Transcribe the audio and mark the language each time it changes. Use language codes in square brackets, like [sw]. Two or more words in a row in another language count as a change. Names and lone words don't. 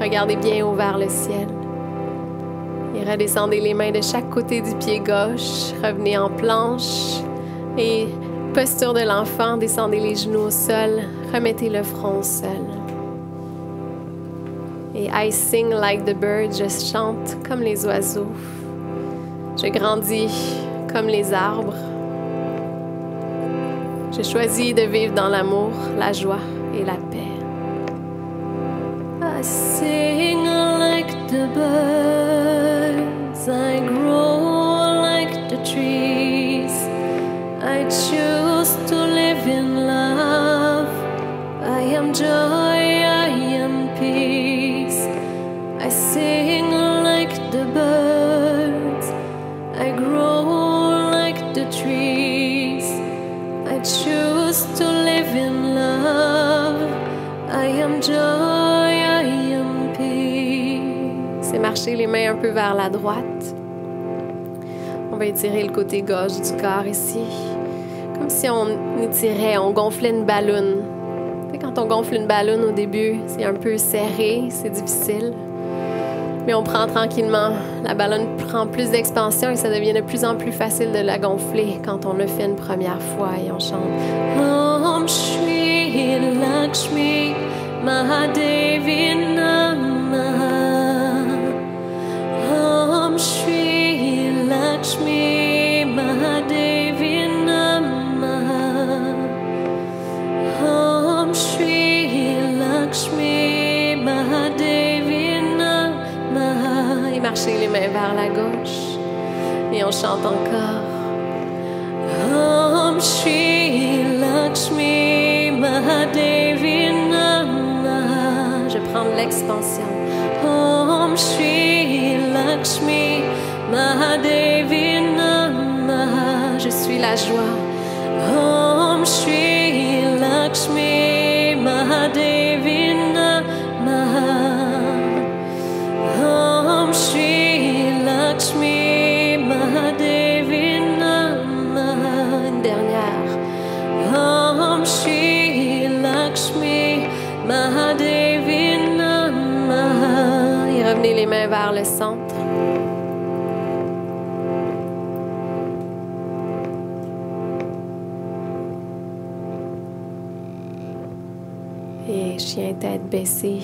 [fr] Regardez bien haut vers le ciel. Et redescendez les mains de chaque côté du pied gauche. Revenez en planche. Et posture de l'enfant, descendez les genoux au sol. Remettez le front au sol. Et [en] I sing like the birds. [fr] Je chante comme les oiseaux. Je grandis comme les arbres. Je choisis de vivre dans l'amour, la joie et la paix. [en] I sing like the birds. I grow like the trees. I choose to live in love. I am joy, I am peace. I sing like the birds. I grow like the trees. I choose to live in love. I am joy, I am peace. [fr] C'est marcher les mains un peu vers la droite. On va étirer le côté gauche du corps ici. Comme si on étirait, on gonflait une balloune. Tu sais, quand on gonfle une balloune au début, c'est un peu serré, c'est difficile. Mais on prend tranquillement. La ballonne prend plus d'expansion et ça devient de plus en plus facile de la gonfler quand on le fait une première fois et on chante [sa] Om Shri Lakshmi Mahadevi Namaha Om Shri Lakshmi Mahadevi Namaha Om Shri Lakshmi Mahadevi Namaha. [fr] Et marchez les mains vers la gauche. Et on chante encore. [sa] Om Shri Lakshmi Mahadevi Namaha. [fr] Je prends de l'expansion. [sa] Om Shri Lakshmi Mahadevi Namaha. [fr] Je suis la joie. [sa] Om Shri Lakshmi Mahadevi Namaha. Om Shri Lakshmi Mahadevi Namaha. [fr] Une dernière. [sa] Om Shri Lakshmi Mahadevi Namaha. [fr] Et revenez les mains vers le centre. Et chien tête baissée.